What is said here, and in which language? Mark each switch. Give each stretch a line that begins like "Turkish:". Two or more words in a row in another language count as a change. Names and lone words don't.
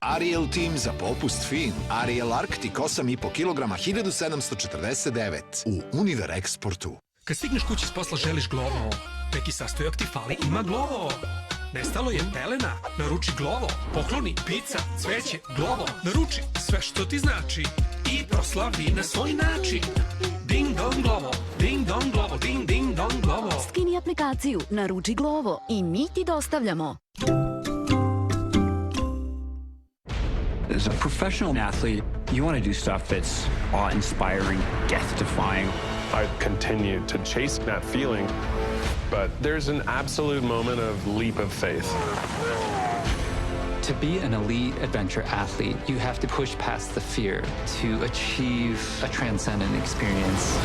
Serbian: Ariel Team za popust fin. Ariel Arctic 8,5 kg 1749 u Univer Exportu. Kad stigneš kući s posla želiš Glovo. Neki sastojak ti fali, ima Glovo. Nestalo je pelena, naruči Glovo. Pokloni, pizza, cveće, Glovo. Naruči sve što ti znači i proslavi na svoj način. Ding dong Glovo, ding dong Glovo, ding ding dong Glovo. Skini aplikaciju, naruči Glovo i mi ti dostavljamo.
English: As a professional athlete, you want to do stuff that's awe-inspiring, death-defying. I've continued to chase that feeling, but there's an absolute moment of leap of faith. To be an elite adventure athlete, you have to push past the fear to achieve a transcendent experience.